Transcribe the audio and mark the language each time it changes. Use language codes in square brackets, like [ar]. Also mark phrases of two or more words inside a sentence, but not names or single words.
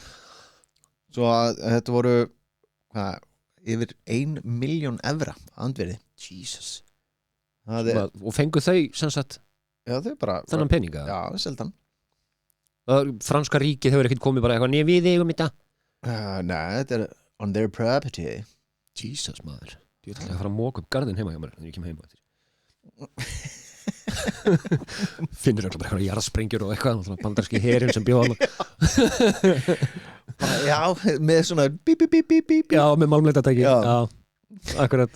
[is] Svo að þetta voru yfir 1 milljón evra andvirði. Jesus. Og fengu þau sem sagt þau bara þennan peninga? Já, seldan. Franska ríkið hefur ekkert komið bara eitthvað nýja við eigum þetta? Nei, þetta er [en] on their property. [is] Jesus maður. Ég ætla að fara að móka upp garðin heima hjá mér þegar ég kem heima finnur öll bara eitthvað jarðsprengjur og eitthvað bandarski herinn sem bjóð Já, með svona bíp, bíp, bíp, bíp. Já, með málmleitatæki. Já, akkurat.